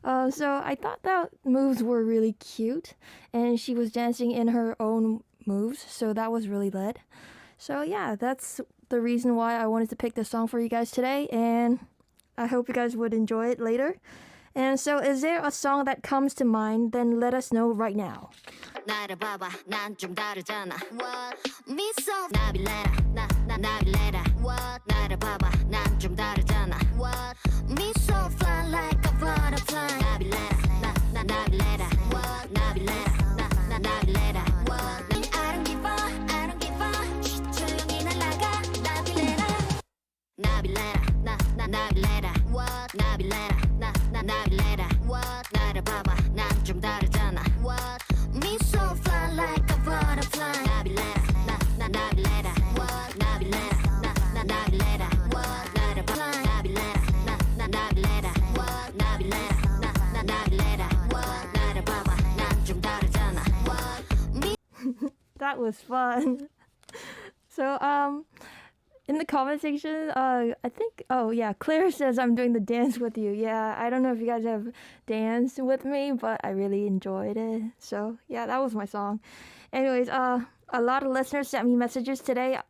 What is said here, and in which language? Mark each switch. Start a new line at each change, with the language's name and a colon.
English: So I thought that moves were really cute, and she was dancing in her own moves, so that was really lit. So yeah, that's the reason why I wanted to pick this song for you guys today, and I hope you guys would enjoy it later. And so, is there a song that comes to mind? Then let us know right now.
Korean: 나를 봐봐 난 좀 다르잖아 What? 미소 나빌레라 나 나빌레라 What? 나를 봐봐 난 좀 다르잖아 What? 미소
English: fly like a butterfly
Korean: 나빌레라 나 나빌레라 What? 나빌레라 나 나빌레라 What? 난
English: I don't give up
Korean: I don't give up 조용히 날아가 나빌레라 나빌레라 나 나빌레라 What? 나빌레라 나 나빌레라 What? 나를 봐봐 난 좀 다르잖아 What? 미소
English: fly like a butterfly
Korean: 나빌레라 나 나빌레라 What? 나빌레라 나 나빌레라 What? 나를 봐봐 나빌레라 나 나빌레라 What? 나빌레라 나 나빌레라 What? 나를 봐봐 난 좀 다르잖아 What?
English: That was fun. So, in the comment section, I think, oh yeah, Claire says I'm doing the dance with you. Yeah, I don't know if you guys have danced with me, but I really enjoyed it. So yeah, that was my song. Anyways, a lot of listeners sent me messages today.